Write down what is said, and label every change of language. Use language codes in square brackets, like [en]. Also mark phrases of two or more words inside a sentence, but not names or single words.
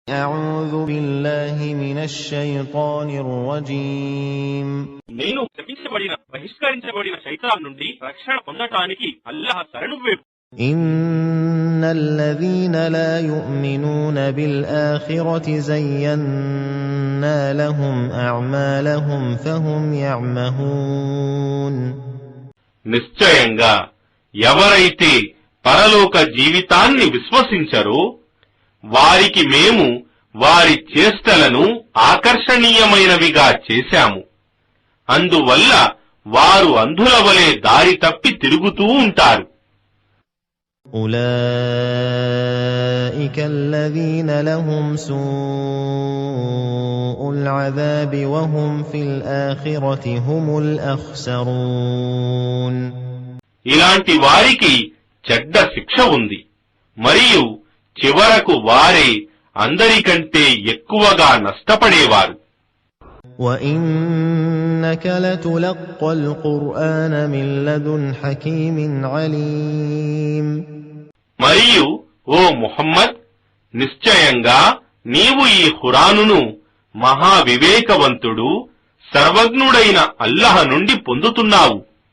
[ar] أعوذ بالله من الشيطان الرجيم [te] నేను శపించబడిన బహిష్కరించబడిన శైతాన్ నుండి రక్షణ పొందటానికి అల్లాహ్ శరణు వేడు. [ar] إن الذين لا يؤمنون بالآخرة زينا لهم أعمالهم فهم يعمهون [te] నిశ్చయంగా ఎవరైతే పరలోక జీవితాన్ని విశ్వసించరో వారికి మేము వారి చేష్టలను ఆకర్షణీయమైనవిగా చేశాము. అందువల్ల వారు అంధుల వలె దారి తప్పి తిరుగుతూ ఉంటారు. [ar] أولئك الذين لهم سوء العذاب وهم في الآخرة هم الأخسرون [te] ఇలాంటి వారికి చెడ్డ శిక్ష ఉంది, మరియు చివరకు వారే అందరికంటే ఎక్కువగా నష్టపడేవారు. [ar] وَإِنَّكَ لَتُلَقَّى الْقُرْآنَ مِنْ لَدُنْ حَكِيمٍ عَلِيمٍ [te] మరియు ఓ ముహమ్మద్, నిశ్చయంగా నీవు ఈ ఖురానును మహావివేకవంతుడు సర్వజ్ఞుడైన అల్లాహ్ నుండి పొందుతున్నావు.